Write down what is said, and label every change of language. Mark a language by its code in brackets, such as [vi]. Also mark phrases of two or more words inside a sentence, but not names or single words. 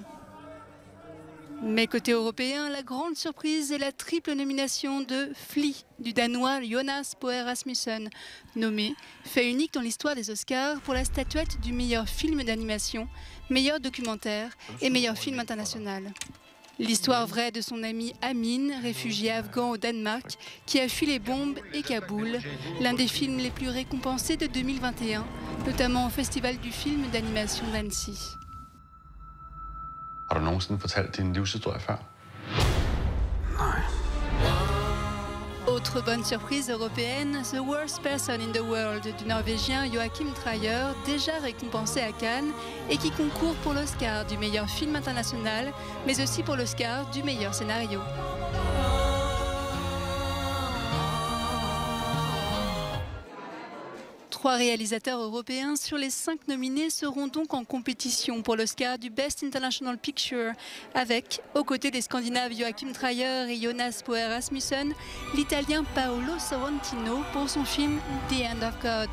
[fr] Mais côté européen, la grande surprise est la triple nomination de Flea du Danois Jonas Poe Rasmussen, nommé, fait unique dans l'histoire des Oscars pour la statuette du meilleur film d'animation, meilleur documentaire et meilleur film international. L'histoire vraie de son ami Amin, réfugié afghan au Danemark, qui a fui les bombes et Kaboul, l'un des films les plus récompensés de 2021, notamment au Festival du film d'animation d'Annecy. [da] Har du nogensinde fortalt din livshistorie før? Nej. [fr] Autre bonne surprise européenne, The Worst Person in the World du Norvégien Joachim Trier, déjà récompensé à Cannes et qui concourt pour l'Oscar du meilleur film international, mais aussi pour l'Oscar du meilleur scénario. 3 réalisateurs européens sur les 5 nominés seront donc en compétition pour l'Oscar du [en] Best International Picture [fr] avec, aux côtés des Scandinaves Joachim Trier et Jonas Poe Rasmussen, l'Italien Paolo Sorrentino pour son film The End of God.